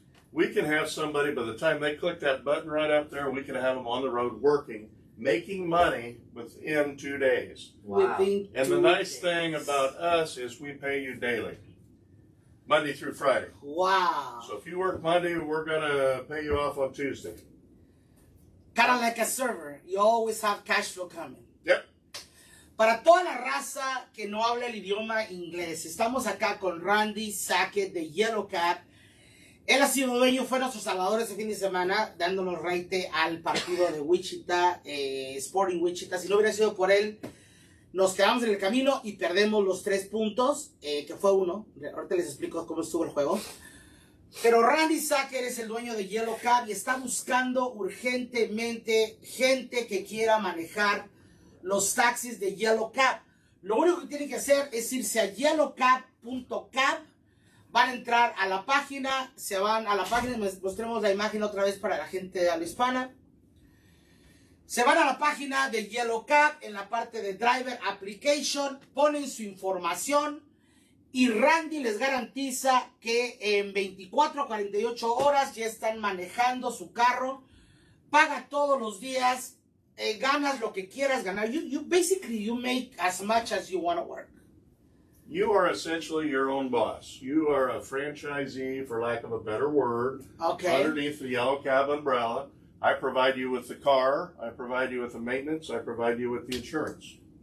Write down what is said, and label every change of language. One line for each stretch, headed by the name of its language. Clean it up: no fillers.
English: We can have somebody, by the time they click that button right up there, we can have them on the road working, making money within 2 days. Wow. And the nice thing about us is we pay you daily, Monday through Friday. Wow. So if you work Monday, we're going to pay you off on Tuesday. Kind of like a server. You always have cash flow coming. Yep.
Spanish: Para toda la raza que no habla el idioma inglés, estamos acá con Randy Sackett de Yellow Cab. Él ha sido dueño, fue nuestro salvador ese fin de semana, dándonos raite al partido de Wichita, Sporting Wichita. Si no hubiera sido por él, nos quedamos en el camino y perdemos los 3 puntos, que fue 1. Ahorita les explico cómo estuvo el juego. Pero Randy Sackett es el dueño de Yellow Cab y está buscando urgentemente gente que quiera manejar los taxis de Yellow Cab. Lo único que tienen que hacer es irse a yellowcab.cab. Van a entrar a la página, se van a la página, mostremos la imagen otra vez para la gente de habla hispana. Se van a la página de Yellow Cab, en la parte de Driver Application, ponen su información y Randy les garantiza que en 24 a 48 horas ya están manejando su carro, paga todos los días, ganas lo que quieras ganar.
English: Basically you make as much as you want to work. You are essentially your own boss. You are a franchisee, for lack of a better word, underneath the Yellow Cab umbrella. I provide you with the car. I provide you with the maintenance. I provide you with the insurance.